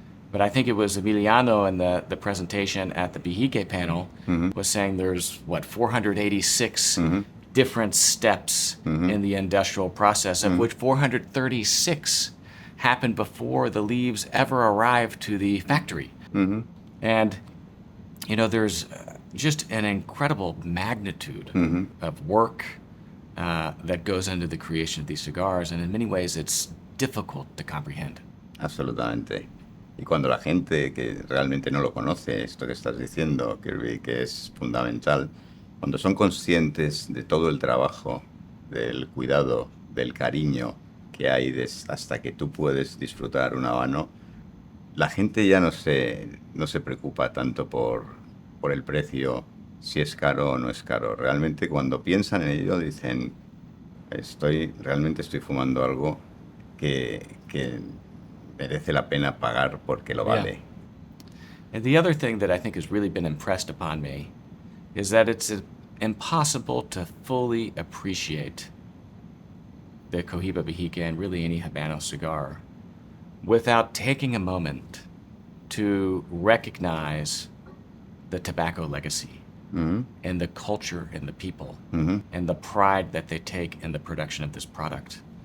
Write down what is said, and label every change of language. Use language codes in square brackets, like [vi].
[en] But I think it was Emiliano in the presentation at the Bihique panel was saying there's, 486 different steps in the industrial process, of which 436 happened before the leaves ever arrived to the factory. And, there's just an incredible magnitude of work that goes into the creation of these cigars, and in many ways it's difficult to comprehend. [es] Absolutamente. Y cuando la gente que realmente no lo conoce, esto que estás diciendo, Kirby, que es fundamental, cuando son conscientes de todo el trabajo, del cuidado, del cariño que hay hasta que tú puedes disfrutar un habano, la gente ya no se preocupa tanto por el precio, si es caro o no es caro. Realmente cuando piensan en ello dicen, realmente estoy fumando algo que merece la pena pagar porque lo vale. [en] And the other thing that I think has really been impressed upon me is that it's impossible to fully appreciate the Cohiba Bihique and really any Habano cigar without taking a moment to recognize the tobacco legacy and the culture and the people and the pride that they take in the production of this product.